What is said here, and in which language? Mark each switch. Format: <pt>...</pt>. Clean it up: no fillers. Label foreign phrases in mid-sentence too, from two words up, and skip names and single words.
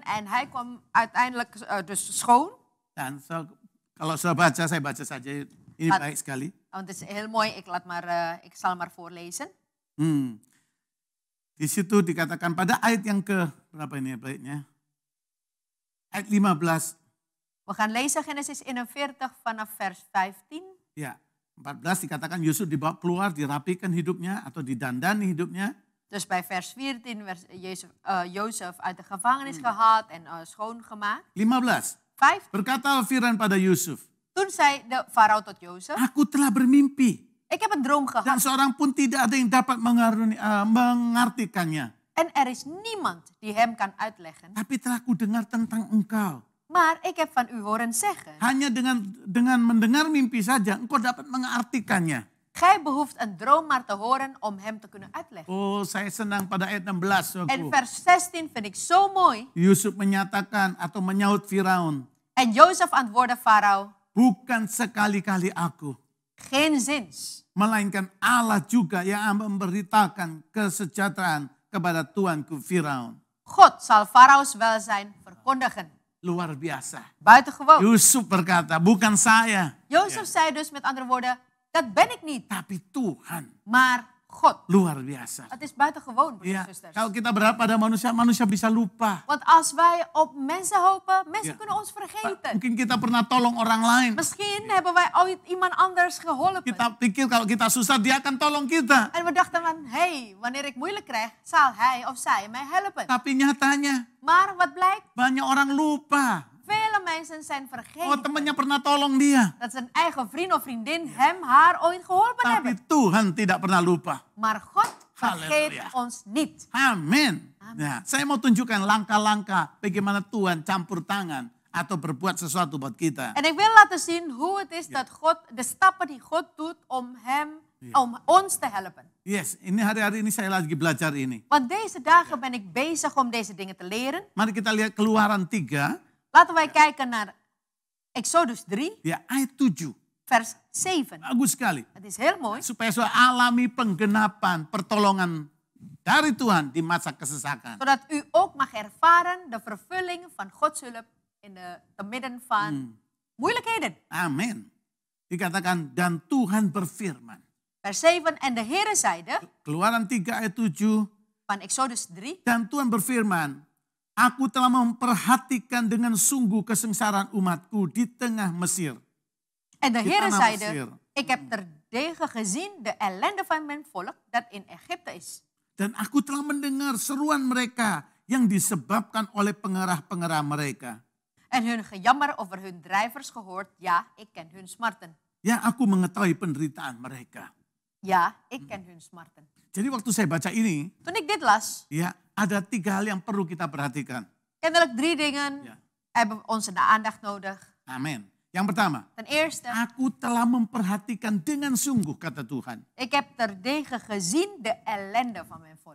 <nl>En hij kwam uiteindelijk dus schoon.</nl> <id>Dan kalau saya baca saja. Ini At- baik sekali.</id> <nl>Want het is heel mooi, ik zal maar voorlezen.</nl> <id>Di situ dikatakan pada ayat yang ke berapa ini baiknya? Ayat 15.</id> <nl>We gaan lezen Genesis 41 vanaf vers 15.</nl> <id>Ya, 14 dikatakan Yusuf dibawa keluar, dirapikan hidupnya atau didandani hidupnya.</id> <nl>Dus bij vers 14 werd Jozef uit de gevangenis gehaald en schoongemaakt. 15. 5.</nl> <id>Berkata Firaun pada Yusuf,</id> <nl>Toen zei de farao tot Jozef,</nl> <id>aku telah bermimpi.</id> <nl>ik heb een droom</nl> <id>Dan</id> <nl>gehad.</nl> <id>seorang pun tidak ada yang dapat mengartikannya.</id> <nl>En er is niemand die hem kan uitleggen.</nl> <id>Tapi telah ku dengar tentang engkau.</id> <nl>Maar ik heb van u horen zeggen.</nl> <id>Hanya dengan mendengar mimpi saja, engkau dapat mengartikannya.</id> <nl>Gij behoeft een droom maar te horen om hem te kunnen uitleggen.</nl> <id>Oh, saya senang pada ayat 16.</id> <nl>En</nl> <id>saudaraku.</id> <nl>vers 16 vind ik zo mooi.</nl> <id>Yusuf menyatakan atau menyaut Firaun,</id> <nl>En Jozef antwoordde Farao,</nl> <id>bukan sekali-kali aku,</id> <nl>geen zins.</nl> <id>melainkan Allah juga yang memberitakan kesejahteraan kepada tuanku Firaun.</id> <nl>God zal Farao's welzijn verkondigen.</nl> <id>Luar biasa.</id> <nl>Buitengewoon.</nl> <id>Yusuf berkata, bukan saya,</id> <nl>Jozef zei dus met andere woorden, dat ben ik niet,</nl> <id>tapi Tuhan.</id> <nl>maar God.</nl> <id>Luar biasa.</id> <nl>Het is buitengewoon, broers</nl> <id>Ya,</id> <nl>en zusters.</nl> <id>kalau kita berharap pada manusia, manusia bisa lupa.</id> <nl>Want als wij op mensen hopen, mensen Ja. kunnen ons vergeten.</nl> <id>Mungkin kita pernah tolong orang lain.</id> <nl>Misschien hebben wij ooit iemand anders geholpen.</nl> <id>Kita pikir kalau kita susah, dia akan tolong kita.</id> <nl>En we dachten van, hey, wanneer ik moeilijk krijg, zal hij of zij mij helpen.</nl> <id>Tapi nyatanya,</id> <nl>Maar wat blijkt?</nl> <id>banyak orang lupa.</id> <nl>Vele mensen zijn Oh, vergeten</nl> <id>temannya pernah tolong dia.</id> <nl>dat zijn eigen vriend of vriendin hem, haar ooit geholpen</nl> <id>Tapi</id> <nl>hebben.</nl> <id>Tuhan tidak pernah lupa.</id> <nl>Maar God vergeet</nl> <id>Halleluja.</id> <nl>ons niet.</nl> <id>Amin. Nah, saya mau tunjukkan langkah-langkah bagaimana Tuhan campur tangan atau berbuat sesuatu buat kita.</id> <nl>En ik wil laten zien hoe het is dat God, de stappen die God doet om om ons te helpen.</nl> <id>Yes, ini hari-hari ini saya lagi belajar ini.</id> <nl>Want deze dagen ben ik bezig om deze dingen te leren.</nl> <id>Mari kita lihat Keluaran 3,</id> <nl>Laten wij kijken naar Exodus 3,</nl> <id>ya ayat 7.</id> <nl>vers 7.</nl> <id>Bagus sekali.</id> <nl>Het is heel mooi.</nl> <id>Supaya saya alami penggenapan pertolongan dari Tuhan di masa kesesakan.</id> <nl>Zodat u ook mag ervaren de vervulling van Gods hulp in te midden van moeilijkheden.</nl> <id>Amin. Dikatakan, dan Tuhan berfirman.</id> <nl>Vers 7. En de Heere zeide,</nl> <id>Keluaran 3 ayat 7.</id> <nl>van Exodus 3.</nl> <id>Dan Tuhan berfirman, aku telah memperhatikan dengan sungguh kesengsaraan umatku di tengah Mesir.</id> <nl>En de</nl> <id>Di</id> <nl>Heere</nl> <id>tanah</id> <nl>zeide,</nl> <id>Mesir.</id> <nl>ik heb terdege gezien de ellende van mijn volk dat in Egypte is.</nl> <id>Dan aku telah mendengar seruan mereka yang disebabkan oleh pengerah-pengerah mereka.</id> <nl>En hun gejammer over hun drijvers gehoord. Ja, ik ken hun smarten.</nl> <id>Ya, aku mengetahui penderitaan mereka.</id> <nl>Ja, ik ken hun smarten.</nl> <id>Jadi waktu saya baca ini,</id> <nl>Toen ik dit las,</nl> <id>ya ada 3 hal yang perlu kita perhatikan.</id> <nl>kennelijk 3 dingen Ja. hebben we onze aandacht nodig.</nl> <id>Amin. Yang pertama,</id> <nl>Ten eerste,</nl> <id>aku telah memperhatikan dengan sungguh, kata Tuhan.</id> <nl>ik heb terdege gezien de ellende van mijn volk.</nl>